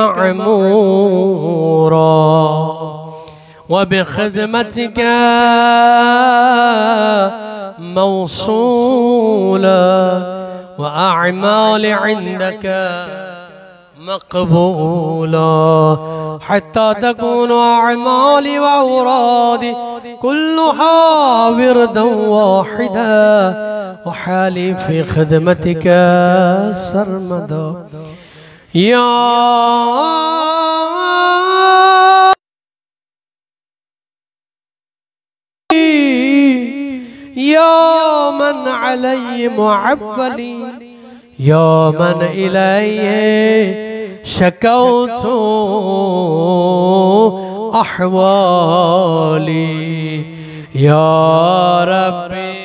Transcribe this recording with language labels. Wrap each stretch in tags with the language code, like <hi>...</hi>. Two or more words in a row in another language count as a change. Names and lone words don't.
<ar>مأمورة وبخدمتك موصولة وأعمال عندك مقبولة حتى تكون أعمالي وأورادي كلها وردا واحدا وحالي في خدمتك سرمدا يا من عليه معولي يا من إليه شكوت أحوالي يا ربي</ar>